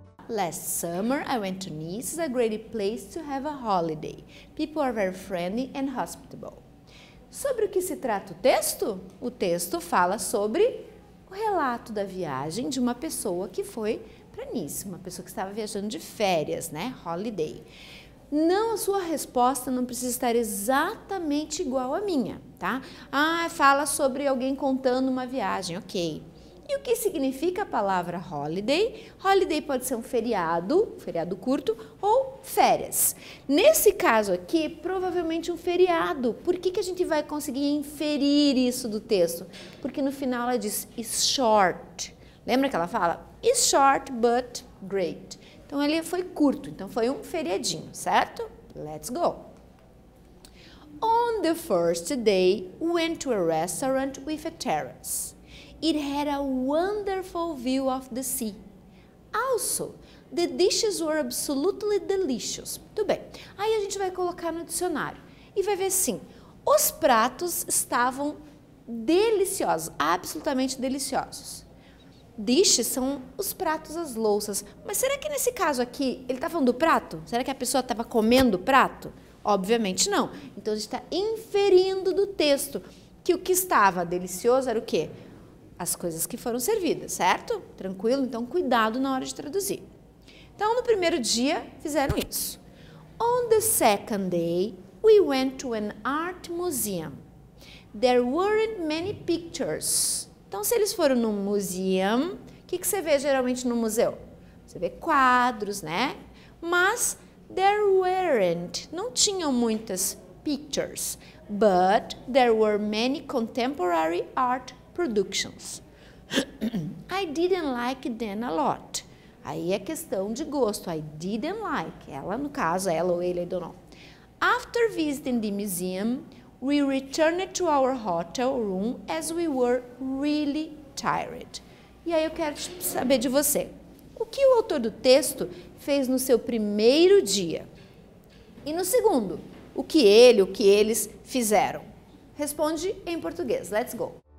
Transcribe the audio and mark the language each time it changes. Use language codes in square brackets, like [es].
[en] Last summer, I went to Nice. It's a great place to have a holiday. People are very friendly and hospitable. [pt] Sobre o que se trata o texto? O texto fala sobre o relato da viagem de uma pessoa que foi para Nice, uma pessoa que estava viajando de férias, né? Holiday. Não, a sua resposta não precisa estar exatamente igual à minha, tá? Ah, fala sobre alguém contando uma viagem, ok. E o que significa a palavra holiday? Holiday pode ser um feriado curto, ou férias. Nesse caso aqui, provavelmente um feriado. Por que a gente vai conseguir inferir isso do texto? Porque no final ela diz, [en] it's short. [pt] Lembra que ela fala? [en] It's short, but great. [pt] Então, ele foi curto, então foi um feriadinho, certo? [en] Let's go! On the first day, we went to a restaurant with a terrace. It had a wonderful view of the sea. Also, the dishes were absolutely delicious. [pt] Tudo bem. Aí a gente vai colocar no dicionário e vai ver assim, os pratos estavam deliciosos, absolutamente deliciosos. Dishes são os pratos, as louças. Mas será que nesse caso aqui, ele está falando do prato? Será que a pessoa estava comendo o prato? Obviamente não. Então, a gente está inferindo do texto que o que estava delicioso era o quê? As coisas que foram servidas, certo? Tranquilo? Então, cuidado na hora de traduzir. Então, no primeiro dia, fizeram isso. [en] On the second day, we went to an art museum. There weren't many pictures. [pt] Então, se eles foram num museum, o que você vê geralmente no museu? Você vê quadros, né? [en] Mas there weren't, [pt] não tinham muitas [en] pictures, but there were many contemporary art productions. I didn't like them a lot. [pt] Aí é questão de gosto. [en] I didn't like. [pt] Ela, no caso, ela ou ele, [en] I don't know. After visiting the museum, we returned to our hotel room as we were really tired. [pt] E aí eu quero saber de você. O que o autor do texto fez no seu primeiro dia? E no segundo, o que eles fizeram? Responde em português. [en] Let's go!